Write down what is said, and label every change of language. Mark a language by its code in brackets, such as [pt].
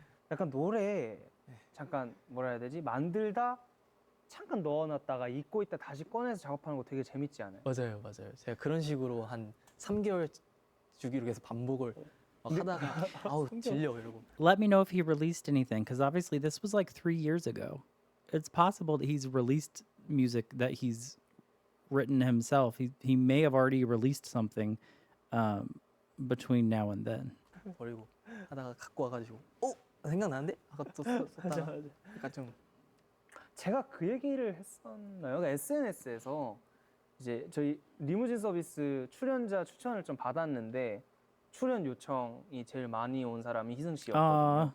[ko] 약간 노래 잠깐 뭐라 해야 되지? 만들다 잠깐 넣어놨다가 잊고 있다 다시 꺼내서 작업하는 거 되게 재밌지 않아요? 맞아요. 제가 그런 식으로 한 3개월 주기로 계속 반복을 막 하다가 아우 질려 이러고. [en] let me know if he released anything, because obviously this was like 3 years ago. It's possible that he's released music that he's written himself. He may have already released something between now and then. [ko] 버리고 하다가 갖고 와가지고 생각나는데 아까 또 썼다가 약간 좀 제가 그 얘기를 했었나요? 그러니까 SNS에서 이제 저희 리무진 서비스 출연자 추천을 좀 받았는데 출연 요청이 제일 많이 온 사람이 희승 씨였거든요.